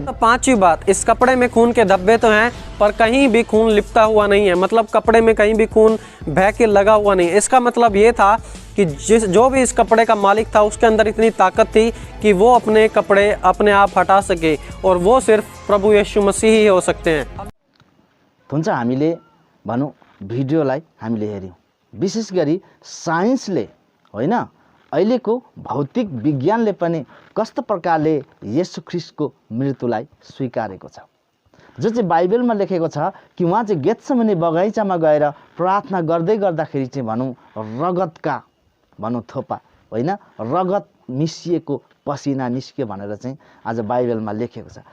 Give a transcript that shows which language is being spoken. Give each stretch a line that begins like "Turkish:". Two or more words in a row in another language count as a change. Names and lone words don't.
Hindi: तो पांचवी बात, इस कपड़े में खून के धब्बे तो हैं पर कहीं भी खून लिपटा हुआ नहीं है, मतलब कपड़े में कहीं भी खून बह के लगा हुआ नहीं है। इसका मतलब ये था कि जो भी इस कपड़े का मालिक था उसके अंदर इतनी ताकत थी कि वो अपने कपड़े अपने आप हटा सके, और वो सिर्फ प्रभु यीशु मसीह ही हो सकते हैं।
Nepali: हुन्छ, हामीले भनौँ भिडियोलाई हामीले हेऱ्यौँ। विशेष गरी साइन्सले होइन अहिलेको भौतिक विज्ञानले पनि कस्तो प्रकारले येशू ख्रीष्टको मृत्युलाई स्वीकारेको छ, जो चाहिँ बाइबलमा लेखेको छ कि उहाँ चाहिँ गेत्सेमनी बगैँचामा गएर प्रार्थना गर्दै गर्दाखेरि चाहिँ भनौँ रगतका थोपा होइन रगत मिसिएको पसिना निस्क्यो भनेर चाहिँ आज बाइबलमा लेखेको छ।